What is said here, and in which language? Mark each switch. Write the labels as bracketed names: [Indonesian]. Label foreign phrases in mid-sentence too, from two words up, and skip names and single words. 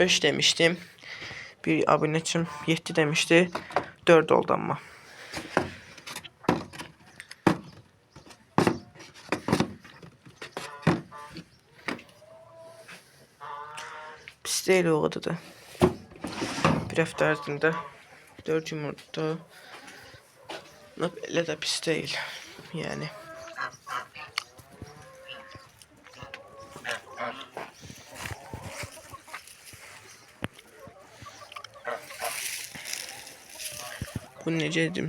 [Turkish] 5 demiştim. Bir abonəçim 7 demişti. 4 oldu ama. Pis değil o kadar da. [Azerbaijani] Bir hafta ərzində 4 yumurta. Elə də [Turkish] pis değil. Yani. [Azerbaijani] Bu necə edim?